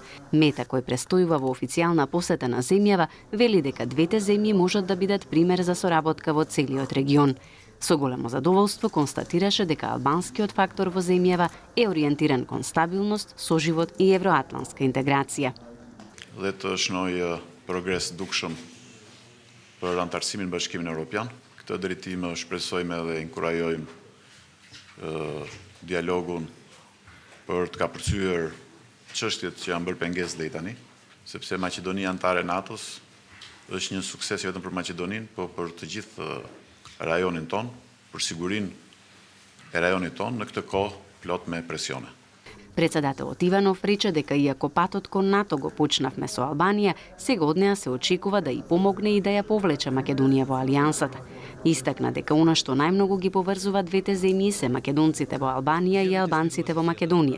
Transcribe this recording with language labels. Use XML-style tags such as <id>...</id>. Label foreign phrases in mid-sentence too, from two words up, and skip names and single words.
<mk>Мета, кој престојува во официјална посета на земјава, вели дека двете земји можат да бидат пример за соработка во целиот регион. Со големо задоволство констатираше дека албанскиот фактор во земјава е ориентиран кон стабилност, соживот и евроатлантска интеграција.</mk> <sq>Letëshnoj progres dukshëm për antarësimin në Bashkimin Evropian. Këtë drejtim shpresojmë dhe inkurajojmë dialogun për të kapërcyer çështjet që janë bërë pengesë deri tani, sepse Maqedonia antare NATO-s është një sukses jo vetëm për Maqedoninë, por për të gjithë rajonin ton, për sigurinë e rajonit ton në këtë kohë plot me presione.</sq> <mk>Председателот Иванов рече дека иако патот кон НАТО го почнавме со Албанија, сега од неа се очекува да и помогне и да ја повлече Македонија во алијансата. Истакна дека она што најмногу ги поврзува двете земји се македонците во Албанија и албанците во Македонија.</mk>